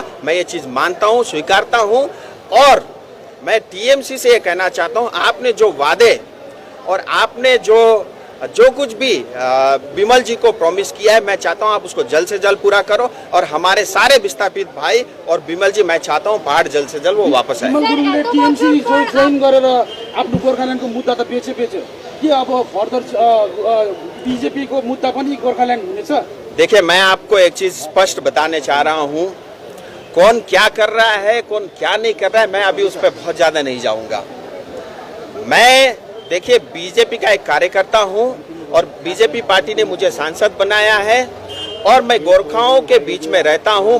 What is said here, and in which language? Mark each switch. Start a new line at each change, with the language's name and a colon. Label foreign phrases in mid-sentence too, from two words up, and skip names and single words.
Hindi: मैं ये चीज मानता हूँ, स्वीकारता हूँ, और मैं टीएमसी से ये कहना चाहता हूँ, आपने जो वादे और आपने जो कुछ भी विमल जी को प्रॉमिस किया है, मैं चाहता हूं आप उसको जल्द से जल्द पूरा करो, और हमारे सारे विस्थापित भाई और विमल जी, मैं चाहता हूं पहाड़ जल्द से जल्द वो वापस आए।
Nepali: विमल गुरुङले टीएमसी जोइन गरेर आफ्नो गोर्खाल्यान्डको मुद्दा त बेचे के अब फर्दर बीजेपी को मुद्दा पनि गोर्खाल्यान्ड हुनेछ?
Hindi: देखिए, मैं आपको एक चीज स्पष्ट बताने चाह रहा हूँ, कौन क्या कर रहा है, कौन क्या नहीं कर रहा है, मैं अभी उस पर बहुत ज्यादा नहीं जाऊंगा। मैं देखिए, बीजेपी का एक कार्यकर्ता हूं, और बीजेपी पार्टी ने मुझे सांसद बनाया है, और मैं गोरखाओं के बीच में रहता हूं।